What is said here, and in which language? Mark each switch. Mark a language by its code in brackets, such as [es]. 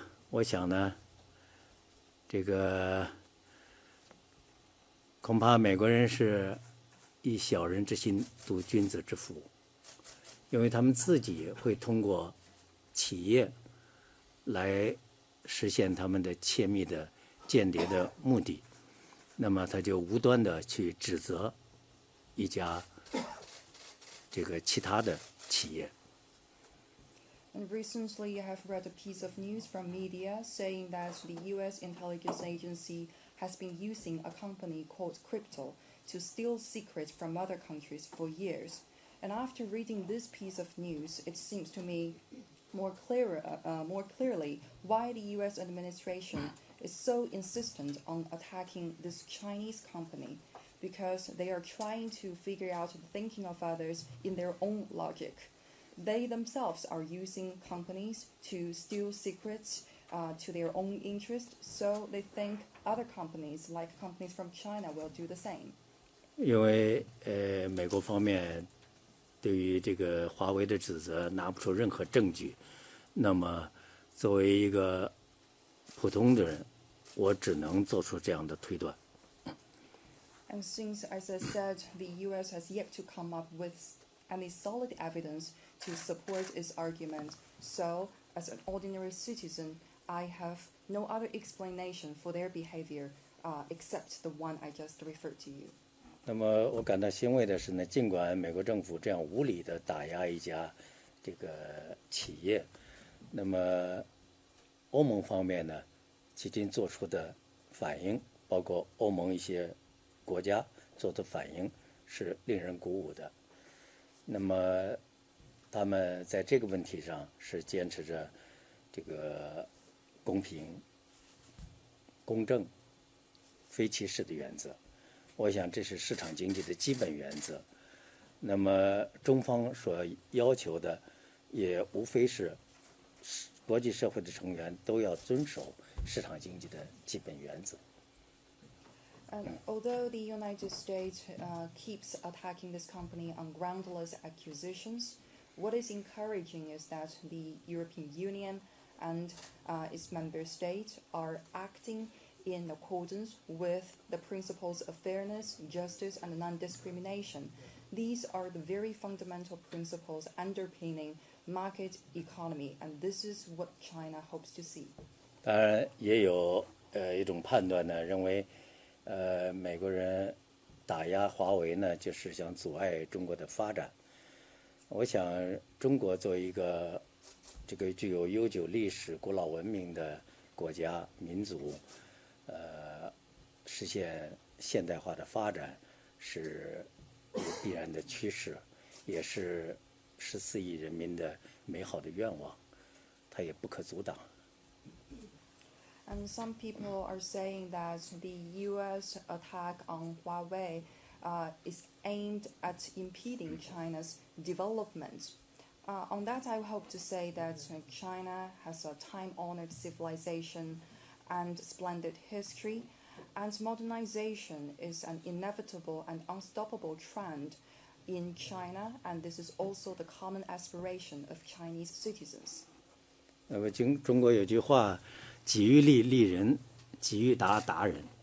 [zh] 我想呢，这个恐怕美国人是以小人之心度君子之腹，因为他们自己会通过企业来实现他们的窃密的间谍的目的，那么他就无端的去指责一家这个其他的企业。 [en] And recently, I have read a piece of news from media saying that the U.S. intelligence agency has been using a company called Crypto to steal secrets from other countries for years. And after reading this piece of news, it seems to me more clearly why the U.S. administration is so insistent on attacking this Chinese company, because they are trying to figure out the thinking of others in their own logic. They themselves are using companies to steal secrets to their own interest, so they think other companies, like companies from China, will do the same. [zh] 因为美国方面对于这个华为的指责拿不出任何证据，那么作为一个普通的人，我只能做出这样的推断。 [en] And since, as I said, the U.S. has yet to come up with any solid evidence to support its argument, so as an ordinary citizen, I have no other explanation for their behavior except the one I just referred to you. [zh] 那么我感到欣慰的是呢，尽管美国政府这样无理的打压一家这个企业，那么欧盟方面呢，迄今做出的反应，包括欧盟一些国家做的反应是令人鼓舞的。那么他们在这个问题上是坚持着这个公平、公正、非歧视的原则。我想这是市场经济的基本原则。那么中方所要求的，也无非是国际社会的成员都要遵守市场经济的基本原则。 [en] And although the United States keeps attacking this company on groundless accusations, what is encouraging is that the European Union and its member states are acting in accordance with the principles of fairness, justice, and non-discrimination. These are the very fundamental principles underpinning market economy, and this is what China hopes to see. [zh] 当然，也有一种判断呢，认为美国人打压华为呢，就是想阻碍中国的发展。我想，中国作为一个这个具有悠久历史、古老文明的国家民族，实现现代化的发展是必然的趋势，也是14亿人民的美好的愿望，它也不可阻挡。 [en] And some people are saying that the U.S. attack on Huawei is aimed at impeding China's development. On that, I hope to say that China has a time-honored civilization and splendid history, and modernization is an inevitable and unstoppable trend in China, and this is also the common aspiration of Chinese citizens. [zh] 那么中国有句话，己欲立立人，己欲达达人。